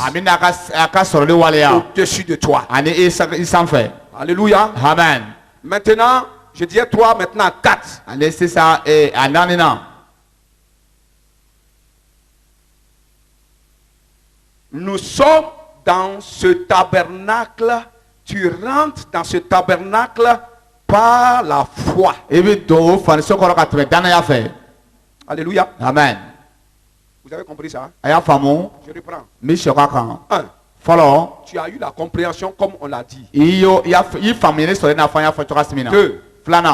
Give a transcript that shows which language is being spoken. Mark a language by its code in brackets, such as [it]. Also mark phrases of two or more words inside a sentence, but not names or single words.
[bm] a bɛna a ka sɔrɔli waleya [fr] au-dessus de toi. [bm] ani i sanfɛ [fr] Alléluia. [bm] amen [fr] Maintenant, je disais 3, maintenant 4. [bm] ani sisan a naaninan [fr] Nous sommes dans ce tabernacle. Tu rentres dans ce tabernacle par la foi. [bm] i bɛ don o faniso kɔrɔ ka tɛmɛ danaya fɛ [fr] Alléluia. [bm] amen [fr] Vous avez compris ça? [bm] a y'a faamu [fr] Je reprends. [bm] n bɛ sɔgɔ a kan [fr] 1. [bm] fɔlɔ [fr] Tu as eu la compréhension comme on l'a dit. [bm] i faamuyali sɔrɔ i n'a fɔ an y'a fɔ cogoya min na [fr] 2.